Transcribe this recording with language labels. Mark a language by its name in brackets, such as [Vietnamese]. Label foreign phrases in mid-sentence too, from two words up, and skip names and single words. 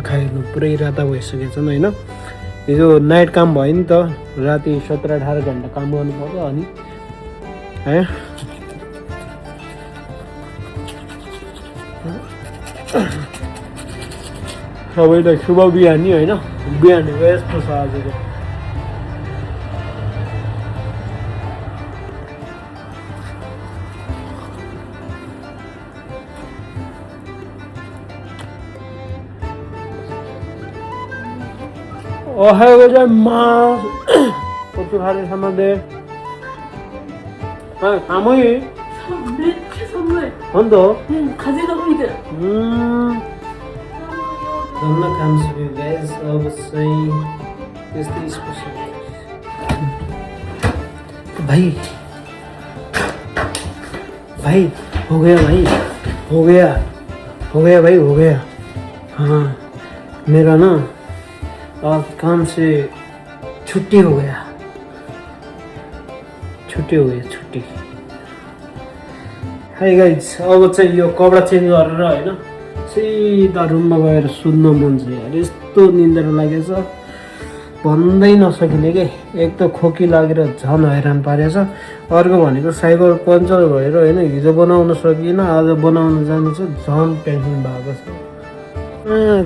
[Nepali] आँखा हेर्नु पुरै राता भइसकेको छन् होइन। हिजो नाइट काम भयो नि त, राति 17-18 घन्टा काम गर्नु पर्यो अनि है। सबैलाई शुभ बिहानी होइन। बिहानीको यस्तो छ आजको। [Japanese] おはようございます. お疲れ様で. 寒い? めっちゃ寒い。本当? 風が吹いてる。 [Nepali] धन्न काम सक्यो गाइस। अब चाहिँ त्यस्तै स्पेसल भाई [Hindi] भाई हो गया भाई हो गया भाई हो गया। हाँ मेरा ना आज काम से छुट्टी हो गया। [Nepali] छुट्टी। [English] hi guys, [Nepali] अब चाहिँ यो कपडा चेन्ज गरेर होइन सिधा रुममा गएर सुत्न मन छ यार। यस्तो निन्द्रा लागेछ भन्दै नसकिने के। एक त खोकी लागेर झन् हैरान पारेछ। अर्को भनेको [English] cycle puncture [Nepali] भएर होइन हिजो बनाउन सकिएन, आज बनाउन जानु छ, झन् टेन्सन भएको छ।